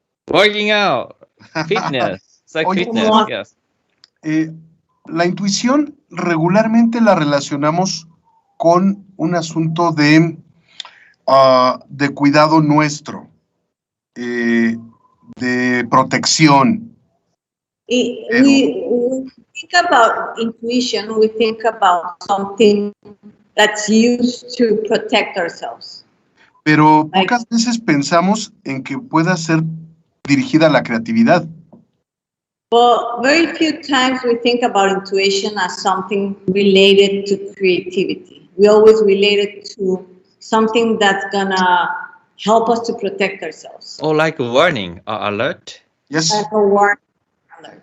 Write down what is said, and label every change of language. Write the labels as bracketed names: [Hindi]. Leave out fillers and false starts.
[English] Working out. Fitness. It's like fitness, yes. [Spanish] La intuición regularmente la relacionamos con un asunto de cuidado nuestro, de protección. [English] We think about intuition, we think about something that's used to protect ourselves. [Spanish] Pero pocas veces pensamos en que pueda ser dirigida a la creatividad. [English] Well, very few times we think about intuition as something related to creativity. We always relate it to something that's gonna help us to protect ourselves. Or like a warning or alert. Yes. Like a warning alert.